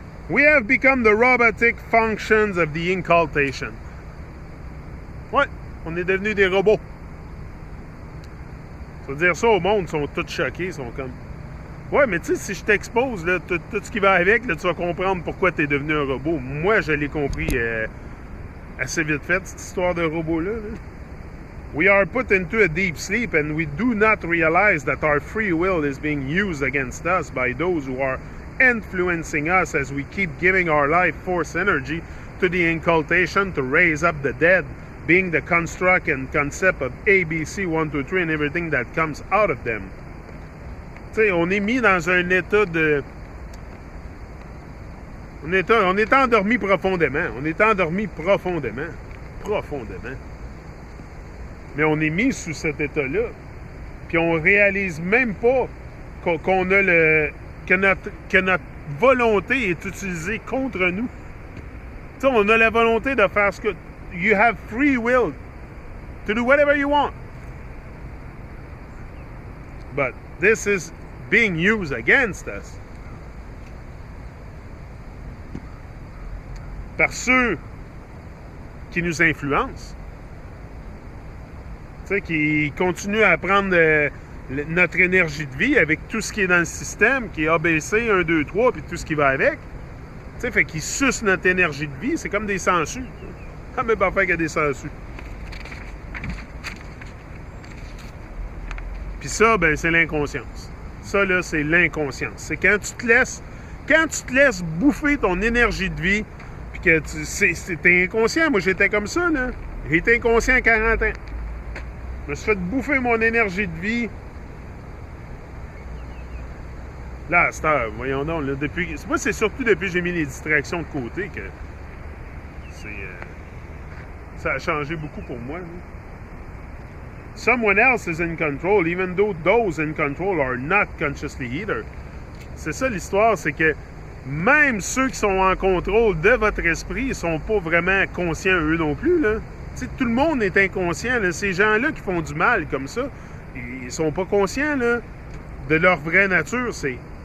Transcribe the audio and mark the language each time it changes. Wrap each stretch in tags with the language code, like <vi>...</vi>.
<en>We have become the robotic functions of the incultation.</en> <fr>Ouais, on est devenus des robots. Faut dire ça au monde, ils sont tous choqués, ils sont comme... Ouais, mais tu sais, si je t'expose là, tout ce qui va avec, là, tu vas comprendre pourquoi tu es devenu un robot. Moi, je l'ai compris assez vite fait, cette histoire de robot-là. Là.</fr> <en>We are put into a deep sleep and we do not realize that our free will is being used against us by those who are influencing us as we keep giving our life force energy to the incultation to raise up the dead, being the construct and concept of ABC 1, 2, 3 and everything that comes out of them.</en> <fr>Tu sais, on est mis dans un état de... On est endormi profondément. On est endormi profondément. Profondément. Mais on est mis sous cet état-là. Puis on réalise même pas qu'on a le... Que notre volonté est utilisée contre nous. Tu sais, on a la volonté de faire ce que...</fr> <en>You have free will to do whatever you want. But this is being used against us.</en> <fr>Par ceux qui nous influencent. Tu sais, qui continuent à prendre notre énergie de vie avec tout ce qui est dans le système, qui est ABC, 1, 2, 3, puis tout ce qui va avec. Tu sais, fait qu'ils sucent notre énergie de vie. C'est comme des sangsues. Ah, mais parfait qu'il y a des sangsues. Puis ça, ben, c'est l'inconscience. Ça, là, c'est l'inconscience. C'est quand tu te laisses bouffer ton énergie de vie, puis que t'es inconscient. Moi, j'étais comme ça, là. J'ai été inconscient à 40 ans. Je me suis fait bouffer mon énergie de vie. Là, à cette heure, voyons donc, là, depuis... Moi, c'est surtout depuis que j'ai mis les distractions de côté que ça a changé beaucoup pour moi, là.</fr> <en>Someone else is in control, even though those in control are not consciously either.</en> <fr>C'est ça l'histoire, c'est que même ceux qui sont en contrôle de votre esprit, ils sont pas vraiment conscients eux non plus, là. Tu sais, tout le monde est inconscient, là. Ces gens-là qui font du mal comme ça, ils sont pas conscients, là, de leur vraie nature. C'est...</fr>